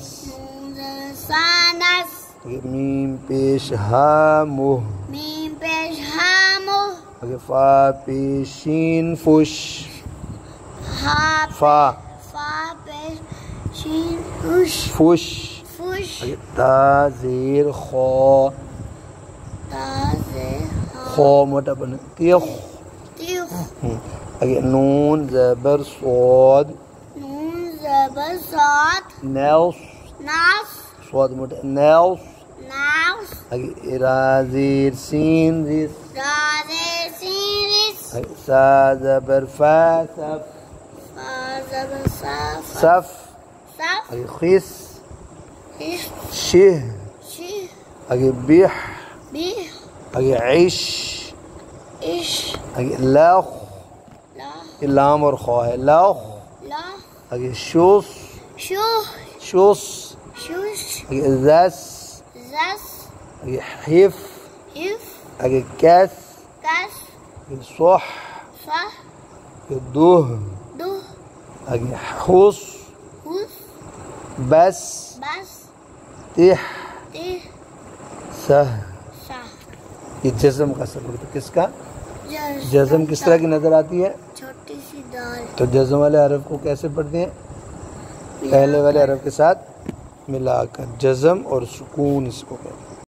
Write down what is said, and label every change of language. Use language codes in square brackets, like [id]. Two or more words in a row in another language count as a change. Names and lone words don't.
[ur] نون زبر سا نس. میم پیش ہا مہ. میم پیش ہا مہ. فا پیش شین فش. ہا فا فا پیش شین فش. فش. فش. تا زیر خا. تا زیر خا موٹا بنا تیخ. تیخ. نون زبر صاد. نون زبر صاد. نوس. ناس. صاد موٹا نوس. ناس. را زیر سین زیر. را زیر سین رس. سا زبر فا صف. فا زبر صف. صف. صف. خس. خش. شه. شه. بیح. بیح. عش. اش. لخ. لا. لام اور خواہ ہے. لخ. لا. شوس. شوح. شوس. شوش. زس. زس. حف. حف. آگے کیس، کس، پھر صح، صح، پھر دوہ، دو، آگے حس، حس، بس، بس، تح، تہ، سہ. سہ. یہ جزم کا سبق. تو کس کا جزم کس طرح کی نظر آتی ہے؟ چھوٹی سی دال. تو جزم والے حرف کو کیسے پڑھتے ہیں؟ پہلے والے حرف کے ساتھ ملا کر. جزم اور سکون اس کو کہتے ہیں.